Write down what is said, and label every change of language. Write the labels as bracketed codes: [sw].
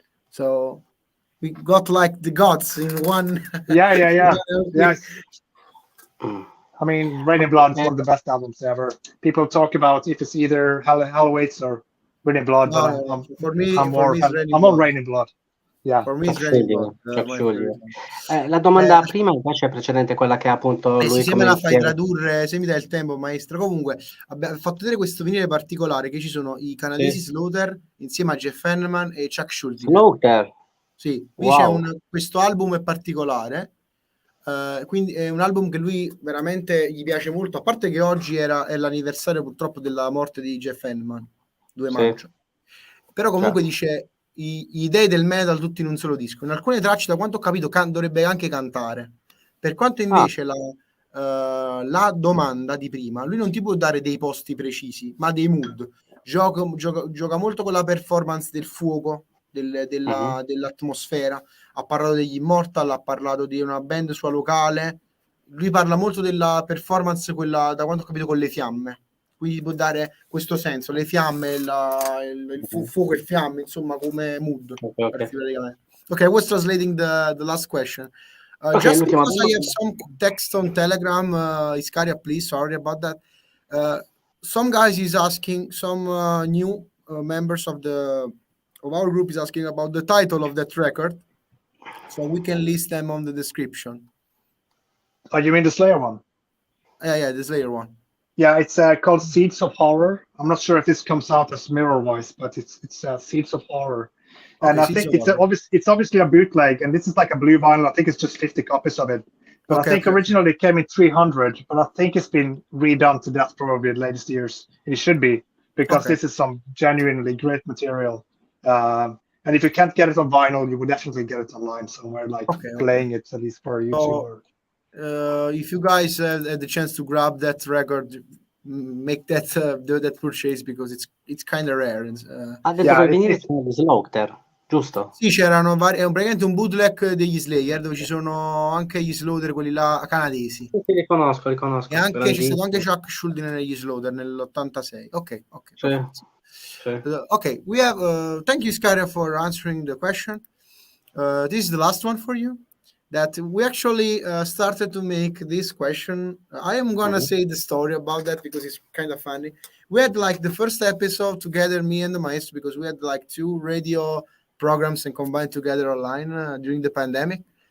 [en] So we got like the gods in one. Yeah. I mean, Rain in Blood is one of the best albums ever. People talk about if it's either Hell Awaits or Rain in Blood, but I'm more Rain in Blood. Yeah. For me, it's Rain in Blood. [it] La domanda prima invece è precedente, quella che appunto lui se me la fai tradurre, se mi dai il tempo, maestro. Comunque abbiamo fatto vedere questo vinile particolare, che ci sono i canadesi Slaughter insieme a Jeff Hanneman e Chuck Schuldiner. Slaughter? Sì, qui c'è questo album è particolare, quindi è un album che lui veramente gli piace molto, a parte che oggi è l'anniversario purtroppo della morte di Jeff Hanneman, 2 maggio. Però comunque dice gli dei del metal tutti in un solo disco. In alcune tracce, da quanto ho capito, dovrebbe anche cantare. Per quanto invece la domanda di prima, lui non ti può dare dei posti precisi, ma dei mood. Gioca molto con la performance del fuoco, dell'atmosfera. Ha parlato degli Immortal, ha parlato di una band sua locale. Lui parla molto della performance, quella, da quanto ho capito, con le fiamme. Quindi può dare questo senso, le fiamme, il fuoco e fiamme, insomma, come mood. [en] Okay, I was translating the last question. Just because I have some text on Telegram, Iscariah, please, sorry about that. Some guys is asking, some new members of our group is asking about the title of that record, so we can list them on the description. Oh, you mean the Slayer one? Yeah, the Slayer one. Yeah, it's called Seeds of Horror. I'm not sure if this comes out as mirror voice, but it's Seeds of Horror. And I think it's obviously a bootleg, and this is like a blue vinyl. I think it's just 50 copies of it. But I think originally it came in 300, but I think it's been redone to death probably in the latest years. It should be, because this is some genuinely great material. And if you can't get it on vinyl, you would definitely get it online somewhere, like playing it at least for YouTube. If you guys had the chance to grab that record, make that do that purchase, because it's kind of rare. [it] Ha detto che venire di Slaughter, giusto? Sì, c'erano è praticamente un bootleg degli Slayer, dove ci sono anche gli Slaughter, quelli là canadesi. Sì, li conosco. E anche c'è stato anche Chuck Schuldiner negli Slaughter nell'86. Ok. [en] Okay, we have thank you, Iscariah, for answering the question. This is the last one for you. That we actually started to make this question. I am gonna say the story about that because it's kind of funny. We had like the first episode together, me and the maestro, because we had like 2 radio programs and combined together online during the pandemic.